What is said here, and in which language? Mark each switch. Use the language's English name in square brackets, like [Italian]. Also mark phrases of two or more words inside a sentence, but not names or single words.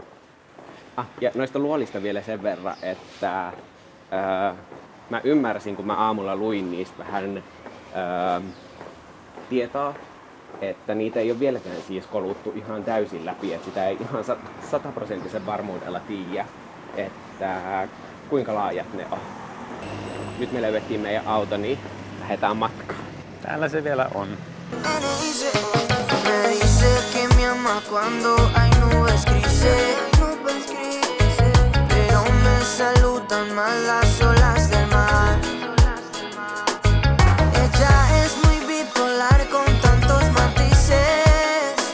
[Finnish] Ja noista luolista vielä sen verran, että mä ymmärsin, kun mä aamulla luin niistä vähän tietoa, että niitä ei ole vieläkään siis koluttu ihan täysin läpi, että sitä ei ihan 100% varmuudella tiedä, että kuinka laajat ne on. Nyt me löydettiin meidän auto, niin lähdetään matkaan. Täällä se vielä on. [Spanish] Me dice que me ama cuando hay nubes grises, pero me saludan más las olas del mar. Ella es muy bipolar con tantos matices.